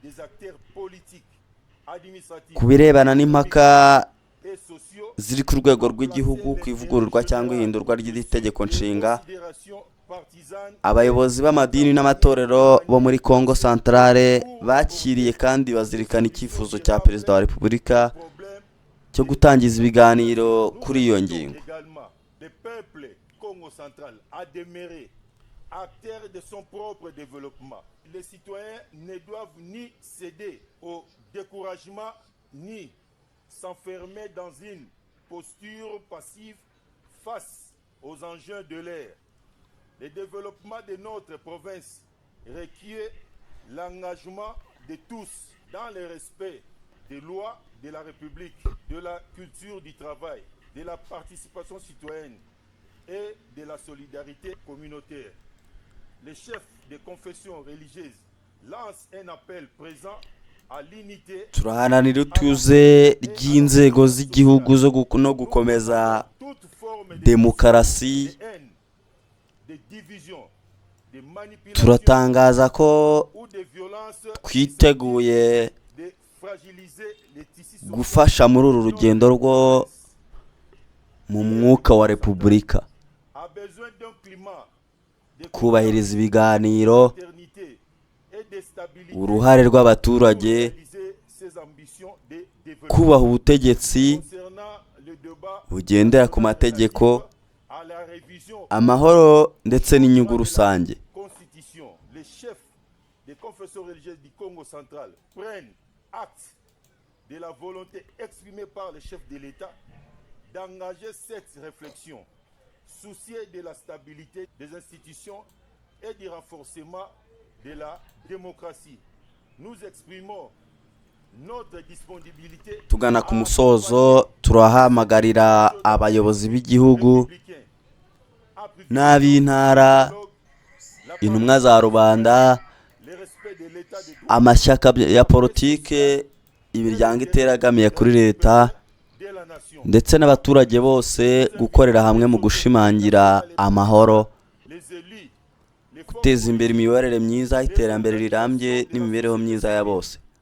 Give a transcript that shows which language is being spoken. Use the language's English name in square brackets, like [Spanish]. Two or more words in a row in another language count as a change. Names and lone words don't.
[Kinyarwanda] Ku birebana n'impaka ziri ku rwego rw'igihugu ku ivugururwa cyangwa ihindurwa ry'iri tegeko nshinga, abayobozi b'amadini n'amatorero bo muri Kongo Centrale bakiriye kandi bazirikana icyifuzo cya Perezida wa Repubulika cyo gutangiza ibiganiro kuri iyo ngingo. [French] Acteurs de son propre développement. Les citoyens ne doivent ni céder au découragement ni s'enfermer dans une posture passive face aux enjeux de l'ère. Le développement de notre province requiert l'engagement de tous dans le respect des lois de la République, de la culture du travail, de la participation citoyenne et de la solidarité communautaire. Les chefs de confession religieuse lancent un appel présent à l'unité. [Kinyarwanda] Turaharanira utuze ry'inzego z'igihugu no gukomeza demokarasi. Turatangaza ko twiteguye gufasha muri uru rugendo rwo mu mwuka wa Repubulika, kubahiriza ibiganiro, uruhare rw'abaturage kubaha ubutegetsi bugendera ku mategeko, amahoro ndetse n'inyungu rusange. [French] Les chefs des confessions religieuses du Congo central prennent acte de la volonté exprimée par les chefs de l'État d'engager cette réflexion, soucieux de la stabilité des institutions et du renforcement de la démocratie. Nous exprimons notre disponibilité. [Kinyarwanda] Tugana ku musozo, turahamagarira abayobozi b'igihugu n'ab'intara, intumwa za rubanda, amashyaka ya politike, imiryango iteragamiye kuri leta ndetse n'abaturage bose gukorera hamwe mu gushimangira amahoro, guteza imbere imiyoborere myiza, iterambere rirambye n'imibereho myiza ya bose.